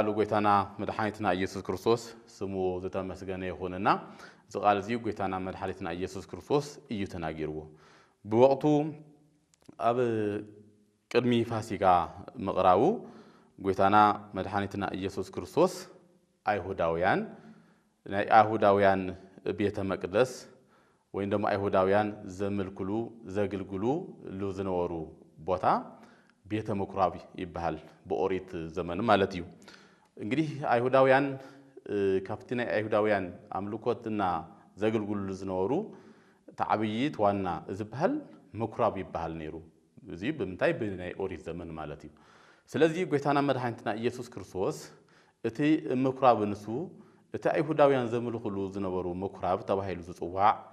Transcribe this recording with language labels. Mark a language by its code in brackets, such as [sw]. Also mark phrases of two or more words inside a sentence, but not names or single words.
[ti] ጎይታና መድኃኒትና ኢየሱስ ክርስቶስ ስሙ ዝተመስገነ ይኹንና ዝቃል እዚዩ ጎይታና መድኃኒትና ኢየሱስ ክርስቶስ እዩ ተናጊርዎ ብወቅቱ ኣብ ቅድሚ ፋሲካ ምቕራቡ ጎይታና መድኃኒትና ኢየሱስ ክርስቶስ አይሁዳውያን ናይ አይሁዳውያን ቤተ መቅደስ [am] ወይም ደግሞ [ti] አይሁዳውያን ዘምልኩሉ ዘግልግሉ ዝነበሩ ቦታ ቤተ ምኩራብ ይባሃል በኦሪት ዘመን ማለት እዩ እንግዲህ አይሁዳውያን ካፍቲና አይሁዳውያን አምልኮትና ዘግልግሉ ዝነበሩ ተዓብይት ዋና ዝባሃል ምኩራብ ይባሃል ነይሩ እዚ ብምንታይ በናይ ኦሪት ዘመን ማለት እዩ ስለዚህ ጎይታና መድኃኒትና ኢየሱስ ክርስቶስ እቲ ምኩራብ ንሱ እቲ አይሁዳውያን ዘምልኩሉ ዝነበሩ ምኩራብ ተባሂሉ ዝጽዋዕ